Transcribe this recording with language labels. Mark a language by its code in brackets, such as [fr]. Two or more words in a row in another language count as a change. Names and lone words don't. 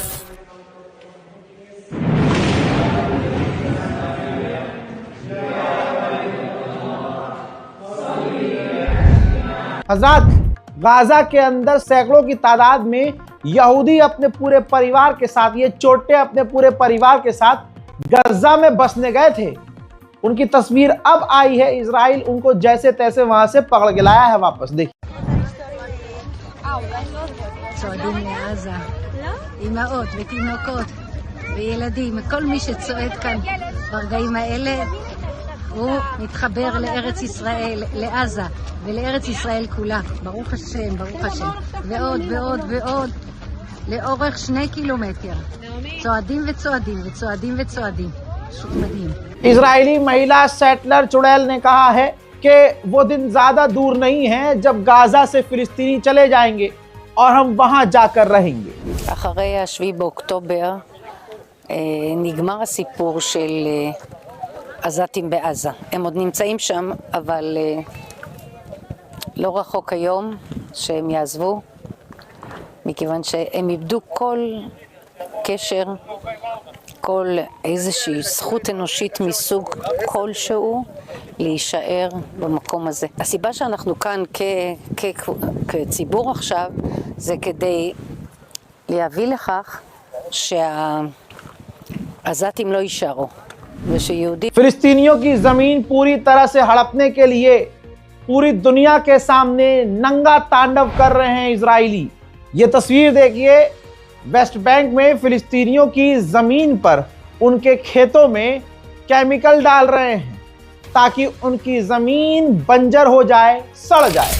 [hi] हज़रात, गाजा के अंदर सैकड़ों की तादाद में यहूदी अपने पूरे परिवार के साथ, ये चोटे अपने पूरे परिवार के साथ गजा में बसने गए थे। उनकी तस्वीर अब आई है। इजराइल उनको जैसे तैसे वहां से पकड़ के लाया है वापस। देखिए, [he] צועדים לעזה, אימהות ותינוקות וילדים, כל מי שצועד כאן ברגעים האלה הוא מתחבר לארץ ישראל, לעזה ולארץ ישראל כולה. ברוך השם, ברוך השם. ועוד ועוד ועוד לאורך 2 קילומטר. צועדים וצועדים וצועדים וצועדים. פשוט מדהים. [hi] इजरायली महिला सेटलर चुड़ैल ने कहा है कि वो दिन ज्यादा दूर नहीं है जब गाजा से फिलिस्तीनी चले जाएंगे और हम वहां जाकर रहेंगे। [he] אחרי 7 באוקטובר נגמר הסיפור של עזתים בעזה. הם עוד נמצאים שם, אבל לא רחוק היום שהם יעזבו מכיוון שהם איבדו כל קשר, כל איזושהי זכות אנושית מסוג כלשהו להישאר במקום הזה. הסיבה שאנחנו כאן כציבור עכשיו זה כדי להביא לכך שהעזתים לא יישארו ושיהודים [hi] फिलिस्तीनियों की जमीन पूरी तरह से हड़पने के लिए पूरी दुनिया के सामने नंगा तांडव कर रहे हैं इजरायली। ये तस्वीर देखिए, वेस्ट बैंक में फिलिस्तीनियों की जमीन पर उनके खेतों में केमिकल डाल रहे हैं ताकि उनकी जमीन बंजर हो जाए, सड़ जाए।